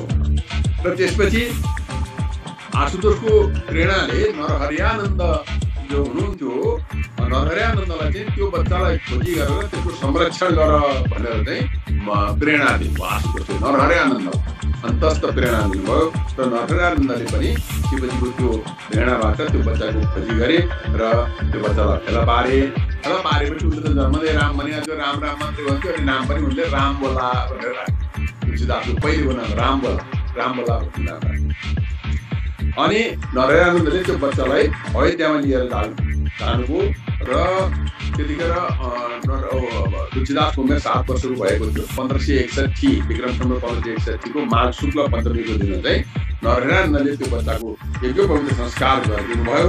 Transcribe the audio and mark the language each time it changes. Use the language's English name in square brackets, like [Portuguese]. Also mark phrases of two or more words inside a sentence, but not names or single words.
[Nepali] र त्यसपछि आशुतोषको प्रेरणाले नरहरियानन्द जो हुनुहुन्थ्यो, नरहरियानन्दलाई चाहिँ त्यो बच्चालाई खोजी गरेर त्यसको संरक्षण गर भनेर चाहिँ प्रेरणा दिनुभयो। आशुतोषले नरहरियानन्द अन्तस्थ प्रेरणा दिनुभयो र नरहरियानन्दले पनि शिवजीको त्यो प्रेरणाबाट त्यो बच्चाको खोजी गरे र त्यो बच्चालाई फेला पारे र पारेपछि उनले त जन्मदै राम भने त्यो राम राम मात्रै भन्थ्यो अनि नाम पनि उनले राम बोला भनेर तुलसीदासको पहिलो नाम राम बोला अनि नरहरानन्दले त्यो बच्चालाई अयोध्यामा लिएर जानुभयो र त्यतिखेर तुलसीदासको उमेर 7 वर्षको भएको थियो। 1561 विक्रम सम्वत 1561 को माघ शुक्ल पञ्चमीको दिन चाहिँ नरहरानन्दले त्यो बच्चाको यज्ञोपवीत संस्कार गरिदिनु भयो।